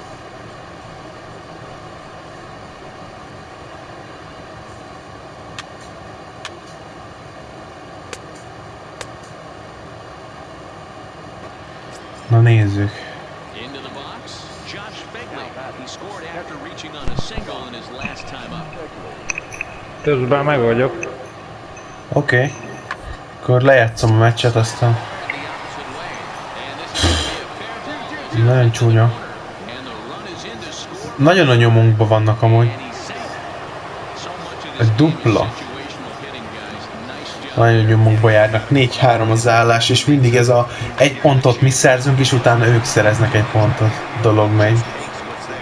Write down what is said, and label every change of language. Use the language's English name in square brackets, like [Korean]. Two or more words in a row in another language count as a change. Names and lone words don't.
[Hungarian] Na nézzük. [English] Into the box, Josh Begley. He scored after reaching on a single in his last time up. [Hungarian] Közben meg vagyok. Oké. Akkor lejátszom a meccset, aztán [English] The opposite way. And this is going to be a fair ball. [Hungarian] nagyon csúnya. [English] And the run is in to score. [Hungarian] Nagyon a nyomunkban vannak amúgy. [English] And he's safe. So much of [Hungarian] Egy [English] this game is [Hungarian] dupla. [English] situational hitting, guys. Nice job. [Hungarian] Nagyon nyomunkba járnak. 4-3 az állás, és mindig ez a egy pontot mi szerzünk, és utána ők szereznek egy pontot. Dolog megy. [English] Takes what's there.